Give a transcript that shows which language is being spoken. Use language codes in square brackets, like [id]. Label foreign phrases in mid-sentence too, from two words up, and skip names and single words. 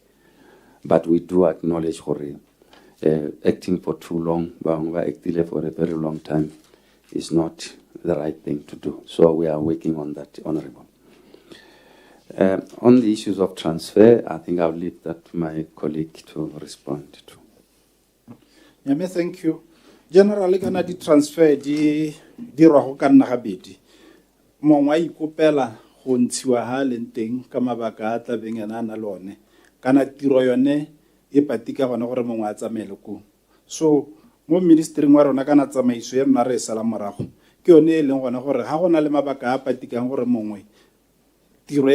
[en] But we do acknowledge acting for too long, acting for a very long time, is not the right thing to do. So we are working on that, Honorable. On the issues of transfer, I think I'll leave that to my colleague to respond to. Yame, thank you. Generally, [tn] kana di transfer di rogo ka nna gabedi. Mongwe a ikopela go ntshiwa ha leng teng ka mabaka a tla beng ena na lone kana tiro yone e patika gona gore mongwe a tsamaele ko. So mo ministry wa rona kana tsamaiso ya rona re sala morago ke yone e leng gona gore ha gona le mabaka a patikang gore mongwe tiro